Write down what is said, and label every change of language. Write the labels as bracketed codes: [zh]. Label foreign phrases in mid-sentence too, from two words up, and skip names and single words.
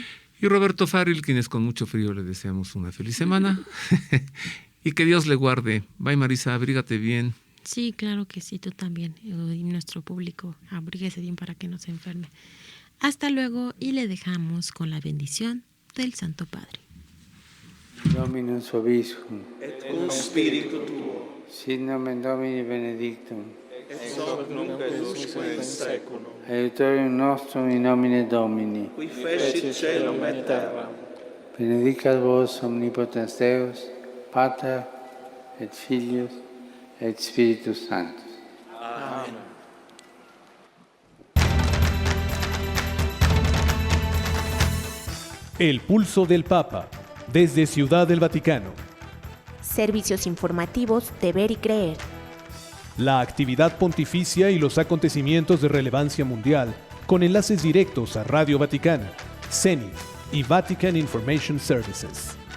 [es] y Roberto Farril, quienes con mucho frío le deseamos una feliz semana. Y que Dios le guarde. Bye, Marisa, abrígate bien. Sí, claro que sí, tú también. Y nuestro público, abríguese bien para que no se enferme. Hasta luego, y le dejamos con la bendición del Santo Padre. [la] Dominus vobiscum. Et cum spiritu tuo. Sit nomen Domini benedictum. Et hoc nunc et usque in seculum. Aiutorium nostrum in nomine Domini. Qui fecit caelum et terram. Benedicat vos omnipotens Deus, Pater et Filius et Spiritus Sanctus. [es] Amén. El pulso del Papa, desde Ciudad del Vaticano. Servicios informativos de Ver y Creer. La actividad pontificia y los acontecimientos de relevancia mundial, con enlaces directos a Radio Vaticana, Zenith y Vatican Information Services.